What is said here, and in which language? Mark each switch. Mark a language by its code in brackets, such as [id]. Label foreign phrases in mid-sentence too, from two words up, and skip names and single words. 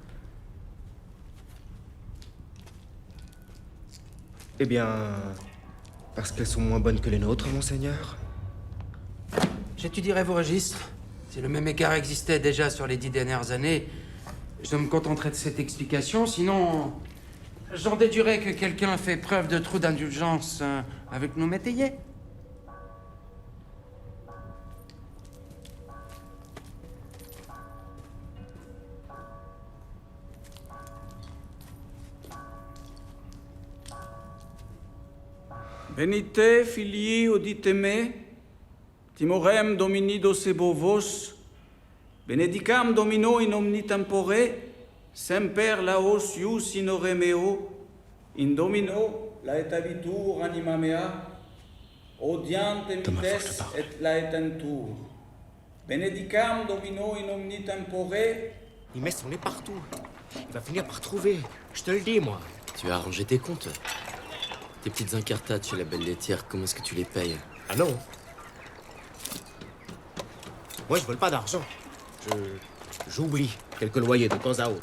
[fr] Eh bien, parce qu'elles sont moins bonnes que les nôtres, monseigneur. J'étudierai vos registres. Si le même écart existait déjà sur les 10 dernières années, je me contenterai de cette explication. Sinon, j'en déduirais que quelqu'un fait preuve de trop d'indulgence avec nos métayers. [la] Venite, filii, audite me, timorem Domini docebo vos, benedicam Domino in omni tempore, semper laos ius in ore meo, in Domino laetabitur anima mea, odiante mites et laetentur. Benedicam Domino in omni tempore. [fr] Il met son nez partout. Il va finir par trouver. Je te le dis, moi. Tu as arrangé tes comptes. Tes petites incartades chez la belle laitière, comment est-ce que tu les payes? Ah non. Moi, je vole pas d'argent. J'oublie quelques loyers de temps à autre.